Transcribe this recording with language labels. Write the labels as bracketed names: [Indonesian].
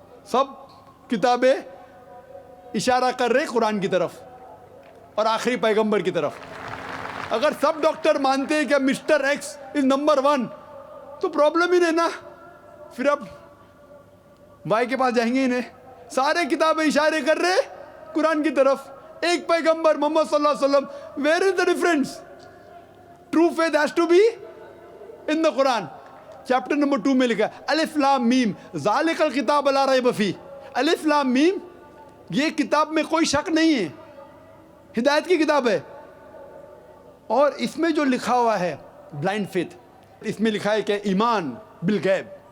[Urdu] سب کتابیں اشارہ کر رہے قرآن کی طرف اور آخری پیغمبر کی طرف. اگر سب ڈاکٹر مانتے ہیں کہ [English] mister X is number 1 [Urdu] تو پرابلم ہی نہیں نا. پھر اب بھائی کے پاس جائیں گے ہی نہیں. سارے کتابیں اشارے کر رہے قرآن کی طرف, ایک پیغمبر محمد صلی اللہ علیہ وسلم. [English] Where is the difference? True faith has to be in the Quran. [Urdu] Chapter number 2 میں لکھا ہے [Arabic] الف لام میم ذالک الکتاب لا ریب فیہ. [Urdu] الف لام میم, یہ کتاب میں کوئی شک نہیں ہے, ہدایت کی کتاب ہے. اور اس میں جو لکھا ہوا ہے [English] blind faith, [Urdu] اس میں لکھا ہے کہ ایمان بالغیب.